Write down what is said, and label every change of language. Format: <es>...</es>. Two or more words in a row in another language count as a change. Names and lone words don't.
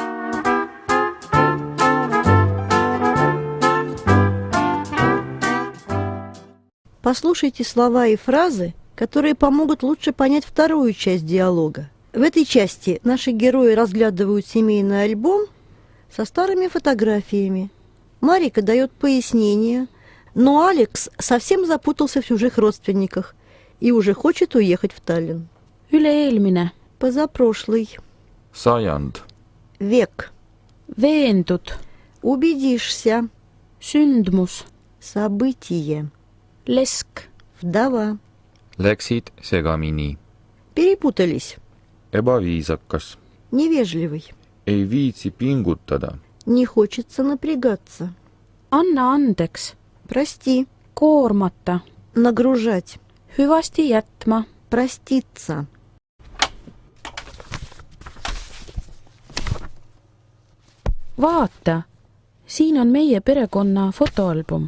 <ru>Послушайте слова и фразы, которые помогут лучше понять вторую часть диалога. В этой части наши герои разглядывают семейный альбом со старыми фотографиями. Марика дает пояснения, но Алекс совсем запутался в чужих родственниках и уже хочет уехать в Таллин.</ru> <et>Üle-eelmine.</et> <ru>Позапрошлый.</ru> <et>sajand,</et> <ru>Век.</ru> <et>Veendud.</et> <ru>Убедишься.</ru> <et>Sündmus.</et> <ru>Событие.</ru> <et>Lesk.</et> <ru>Вдова.</ru> <et>läksid segamini,</et> <ru>Перепутались.</ru> <et>ebaviisakas,</et> <ru>Невежливый.</ru> <et>ei viitsi pingutada,</et> <ru>Не хочется напрягаться.</ru> <et>Anna andeks.</et> <ru>Прости.</ru> <et>Koormata.</et> <ru>Нагружать.</ru> <et>Hüvasti jätma.</et> <ru>Проститься.</ru> <et>Vaata, siin on meie perekonna fotoalbum.</et>